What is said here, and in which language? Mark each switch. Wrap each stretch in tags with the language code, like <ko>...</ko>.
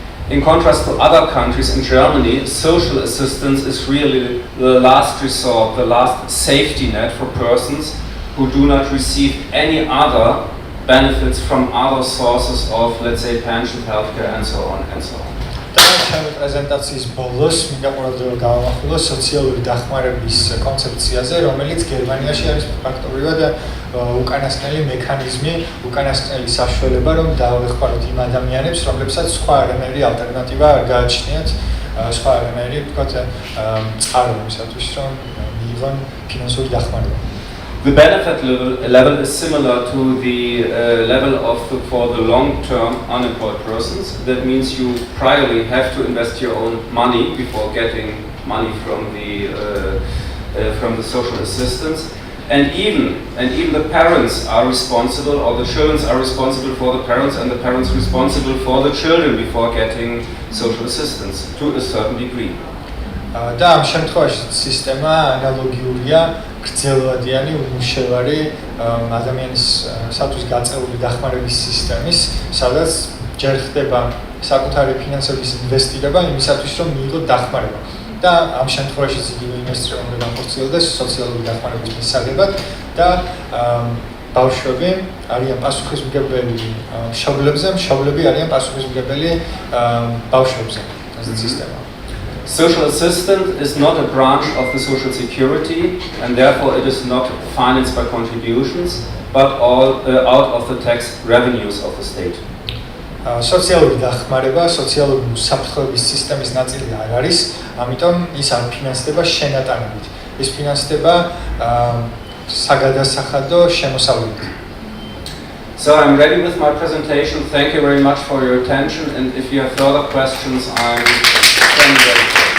<en>In contrast to other countries, in Germany, social assistance is really the last resort, the last safety net for persons who do not receive any other benefits from other sources of, let's say, pension, healthcare, and so on and so on.</en> <ka>ჩემი პრეზენტაციის ბოლოს მინდა ყურადღება გავამახვილო სოციალური დახმარების კონცეფციაზე, რომელიც გერმანიაში არის ფაქტობრივად უკანასკნელი მექანიზმი, უკანასკნელი საშუალება, რომ დავეხმაროთ იმ ადამიანებს, რომლებსაც სხვა არანაირი ალტერნატივა არ გააჩნიათ, სხვა არანაირი, ვთქვათ, წყაროებისათვის, რომ მიიღონ ფინანსური დახმარება.</ka> <en>The benefit level is similar to the level for the long-term unemployed persons. That means you priorly have to invest your own money before getting money from the social assistance. And even the parents are responsible, or the children are responsible for the parents, and the parents responsible for the children before getting social assistance to a certain degree.</en> <ka>და ამ შემთხვევაში სისტემა ანალოგიურია გრძელვადიანი უმუშევარი ადამიანისათვის გაწეული დახმარების სისტემის, სადაც ჯერ ხდება საკუთარი ფინანსების ინვესტირება იმისათვის, რომ მიიღოთ დახმარება. და ამ შემთხვევაში იგივე ინვესტირება უნდა განხორციელდეს სოციალური დახმარების მისაღებად და ბავშვები არიან პასუხისმგებელი მშობლებზე, მშობლები არიან პასუხისმგებელი ბავშვებზე. ეს სისტემა.</ka> <en>Social assistance is not a branch of the social security, and therefore it is not financed by contributions, but all out of the tax revenues of the state.</en> <ka>სოციალური დახმარება, სოციალური უსაფრთხოების სისტემის ნაწილი არ არის, ამიტომ ის არ ფინანსდება შენატანებით. ის ფინანსდება საგადასახადო შემოსავლებით.</ka> <en>So I'm ready with my presentation. Thank you very much for your attention, and if you have further questions, I'm standing ready.</en>